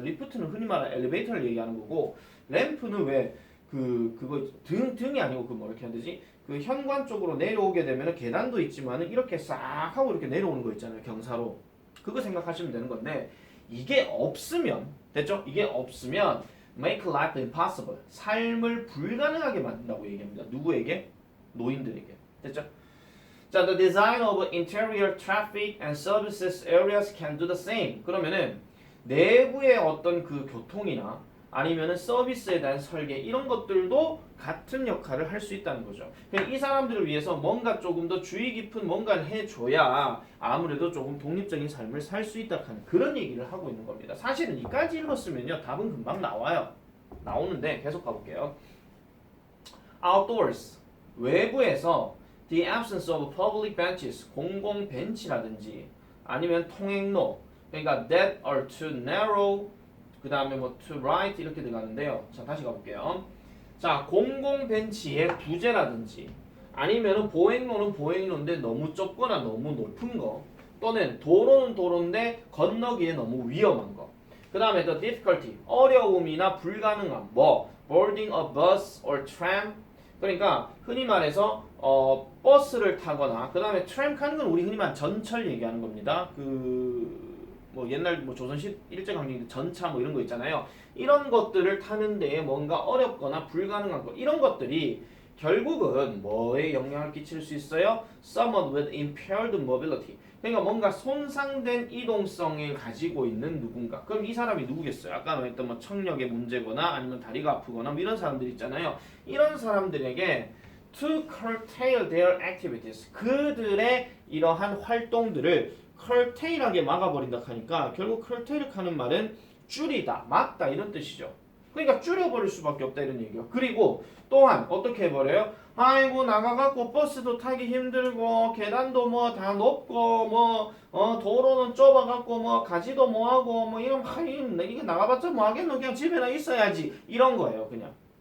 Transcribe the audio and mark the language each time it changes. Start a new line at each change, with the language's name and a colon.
Korean: 리프트는 흔히 말하는 엘리베이터를 얘기하는 거고 램프는 왜 그거 등이 아니고 그 뭐 이렇게 해야 되지? 그 현관 쪽으로 내려오게 되면은 계단도 있지만은 이렇게 싹 하고 이렇게 내려오는 거 있잖아요. 경사로. 그거 생각하시면 되는 건데 이게 없으면 됐죠? 이게 없으면
English: make life impossible.
Korean: 삶을 불가능하게 만든다고 얘기합니다. 누구에게? 노인들에게. 됐죠?
English: 자, the design of interior traffic and services areas can do the same.
Korean: 그러면은 내부의 어떤 그 교통이나 아니면은 서비스에 대한 설계 이런 것들도 같은 역할을 할 수 있다는 거죠. 그냥 이 사람들을 위해서 뭔가 조금 더 주의 깊은 뭔가를 해줘야 아무래도 조금 독립적인 삶을 살 수 있다 하는 그런 얘기를 하고 있는 겁니다. 사실은 이까지 읽었으면요 답은 금방 나와요. 나오는데 계속 가볼게요.
English: Outdoors
Korean: 외부에서
English: the absence of public benches
Korean: 공공 벤치라든지 아니면 통행로 그러니까
English: that are too narrow
Korean: 그 다음에 뭐
English: to right
Korean: 이렇게 들어가는데요. 자 다시 가볼게요. 자 공공 벤치의 부재라든지 아니면은 보행로는 보행로인데 너무 좁거나 너무 높은 거 또는 도로는 도로인데 건너기에 너무 위험한 거. 그 다음에
English: the difficulty
Korean: 어려움이나 불가능함 뭐
English: boarding a bus or tram
Korean: 그러니까 흔히 말해서 버스를 타거나 그 다음에 트램 타는 건 우리 흔히 말하는 전철 얘기하는 겁니다. 뭐 옛날 뭐 조선시 일제강점기 전차 뭐 이런 거 있잖아요. 이런 것들을 타는 데에 뭔가 어렵거나 불가능한 거 이런 것들이 결국은 뭐에 영향을 끼칠 수 있어요?
English: Someone with impaired mobility.
Korean: 그러니까 뭔가 손상된 이동성을 가지고 있는 누군가. 그럼 이 사람이 누구겠어요? 아까 말했던 뭐 청력의 문제거나 아니면 다리가 아프거나 뭐 이런 사람들 있잖아요. 이런 사람들에게
English: to curtail their activities.
Korean: 그들의 이러한 활동들을 curtail하게 막아버린다 하니까 결국 curtail 하는 말은 줄이다, 막다 이런 뜻이죠. 그러니까 줄여버릴 수밖에 없다 이런 얘기예요. 그리고 또한 어떻게 해버려요? 아이고 나가갖고 버스도 타기 힘들고 계단도 뭐 다 높고 뭐 도로는 좁아갖고 뭐 가지도 뭐하고 뭐 이런 이게 나가봤자 뭐하겠노 그냥 집에나 있어야지 이런 거예요 그냥.